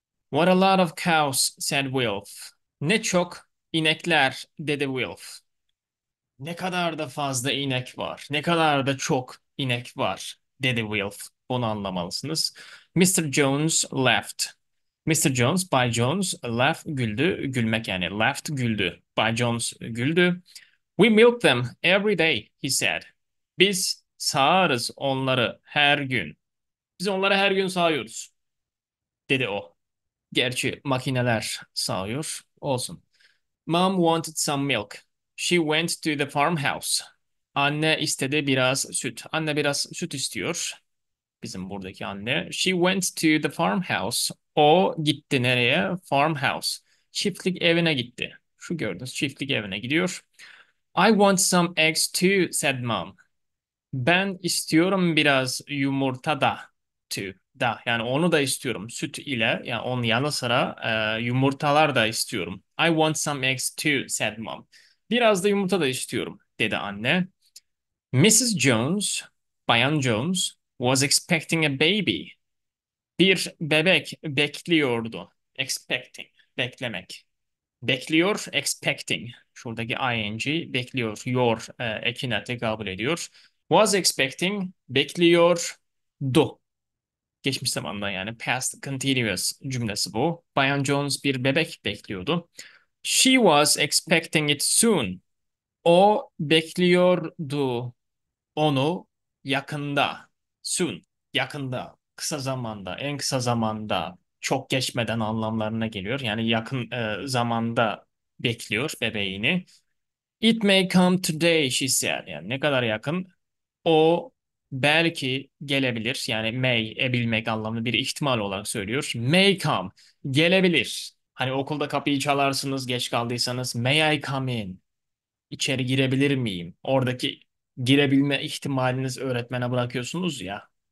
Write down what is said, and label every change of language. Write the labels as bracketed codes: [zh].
[en] What a lot of cows, said Wilf. [tr] Ne çok inekler dedi Wilf. Ne kadar da fazla inek var. Ne kadar da çok inek var, dedi Wilf. Bunu anlamalısınız. [en] Mr. Jones laughed. [tr] Mr. Jones, Bay Jones, laugh güldü. Gülmek yani. Laughed güldü. Bay Jones güldü. [en] We milk them every day, he said. [tr] Biz sağarız onları her gün. Biz onları her gün sağıyoruz, dedi o. Gerçi makineler sağıyor. Olsun. [en] Mom wanted some milk. She went to the farmhouse. [tr] Anne istedi biraz süt. Anne biraz süt istiyor. Bizim buradaki anne. [en] She went to the farmhouse. [tr] O gitti nereye? Farmhouse. Çiftlik evine gitti. Şu gördüğünüz çiftlik evine gidiyor. [en] I want some eggs too, said mom. [tr] Ben istiyorum biraz yumurta da. To da yani onu da istiyorum süt ile yani onun yanı sıra yumurtalar da istiyorum. [en] I want some eggs too, said mom. [tr] Biraz da yumurta da istiyorum dedi anne. [en] Mrs. Jones, Bayan Jones was expecting a baby. [tr] Bir bebek bekliyordu. Expecting, beklemek. Bekliyor, expecting. Şuradaki ing bekliyor. Your ekine tekabül ediyor. Was expecting, bekliyordu. Geçmiş zamanda yani past continuous cümlesi bu. Bayan Jones bir bebek bekliyordu. [en] She was expecting it soon. [tr] O bekliyordu onu yakında. Soon. Yakında. Kısa zamanda. En kısa zamanda. Çok geçmeden anlamlarına geliyor. Yani yakın zamanda bekliyor bebeğini. [en] It may come today, she said. [tr] Yani ne kadar yakın? O belki gelebilir. Yani may, ebilmek anlamında bir ihtimal olarak söylüyor. May come. Gelebilir. Hani okulda kapıyı çalarsınız, geç kaldıysanız [en] may I come in? [tr] İçeri girebilir miyim? Oradaki girebilme ihtimaliniz öğretmene bırakıyorsunuz ya.